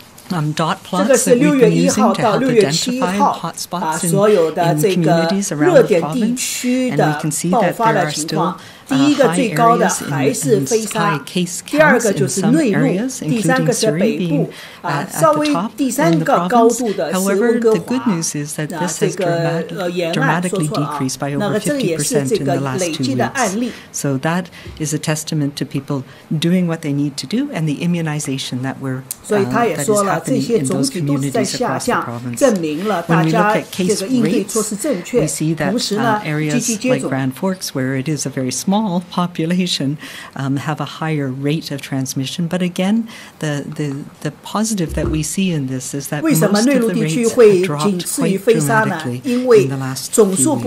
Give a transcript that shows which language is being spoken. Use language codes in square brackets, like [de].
[zh] 这个是6月1号到6月7号所有的这个热点地区的爆发的情况第一个最高的还是飞沙第2个就是内陆第3个是北部稍微第3个高度的是温哥华这个沿岸说错了那个这个也是这个累积的案例 [en] So that is a testament to people doing what they need to do and the immunization that we're [zh] 所以他也说了这些总体都是在下降证明了大家这个应对措施正确同时呢积极接种 [en] Grand Forks where it is a very small population have a higher rate of transmission. But again, the positive that we see in this is that most of the rates have dropped quite dramatically in the last few weeks.